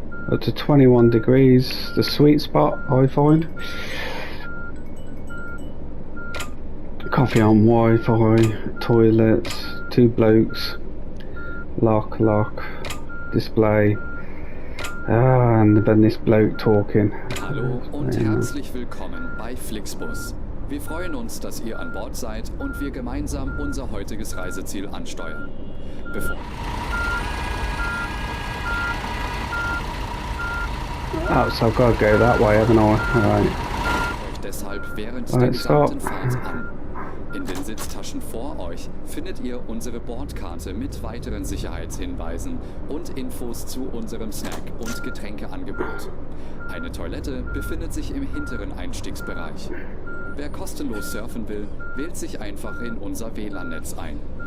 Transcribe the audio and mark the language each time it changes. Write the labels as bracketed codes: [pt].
[en] Up to 21 degrees, the sweet spot I find. Coffee on Wi-Fi, toilets, two blokes, lock, display, and then this bloke talking. [de] Hallo und herzlich willkommen bei Flixbus. Wir freuen uns, dass ihr an Bord seid und wir gemeinsam unser heutiges Reiseziel ansteuern. [en] Oh, so I've got to go that way, haven't I? Alright. [de] Euch deshalb während der gesamten Fahrt an. In den Sitztaschen vor euch findet ihr unsere Bordkarte mit weiteren Sicherheitshinweisen und Infos zu unserem Snack- und Getränkeangebot. Eine Toilette befindet sich im hinteren Einstiegsbereich. Wer kostenlos surfen will, wählt sich einfach in unser WLAN-Netz ein.